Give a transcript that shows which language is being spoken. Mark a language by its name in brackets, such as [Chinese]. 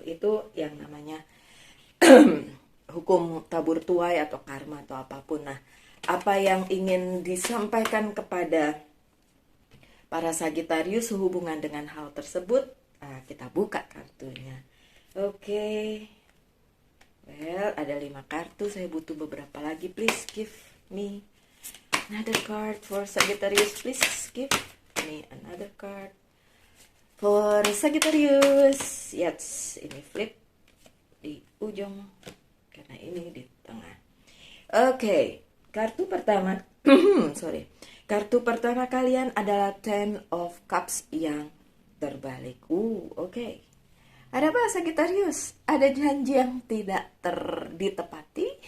[Indonesian] Itu yang namanya hukum tabur tuai atau karma atau apapun. Nah, apa yang ingin disampaikan kepada para Sagittarius sehubungan dengan hal tersebut? Kita buka kartunya. Oke. Well, ada 5 kartu. Saya butuh beberapa lagi. [English] Please give me another card for Sagittarius. Please give me another card for Sagittarius. [Indonesian] Yes, ini flip di ujung karena ini di tengah. Oke, kartu pertama. Sorry. Kartu pertama kalian adalah Ten of Cups yang terbalik. Oke. Ada apa Sagittarius? Ada janji yang tidak ditepati?